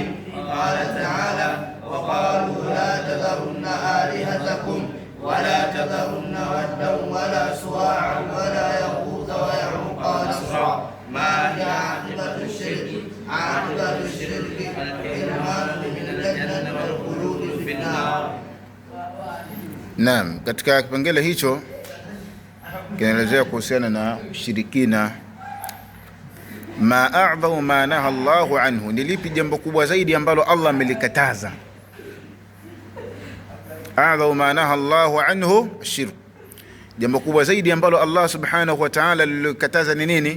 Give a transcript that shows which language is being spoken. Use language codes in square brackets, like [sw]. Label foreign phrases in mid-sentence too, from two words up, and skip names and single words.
[ar] قال تعالى: وقالوا لا تذرن آلهتكم ولا تذرن ودا ولا سواعا ولا يغوث ويعوق ونسرا. ما هي عاقبة الشرك؟ عاقبة الشرك الحرمان من الجنة والخلود في النار. [sw] Naam, katika kipengele hicho kinaelezea kuhusiana na ushirikina. [ar] ما أعظم ما نهى الله عنه, [sw] ni lipi jambo kubwa zaidi ambalo Allah amelikataza? [ar] أعظم ما نهى الله عنه شرك, [sw] jambo kubwa zaidi ambalo Allah [ar] سبحانه وتعالى [sw] alikataza ni nini?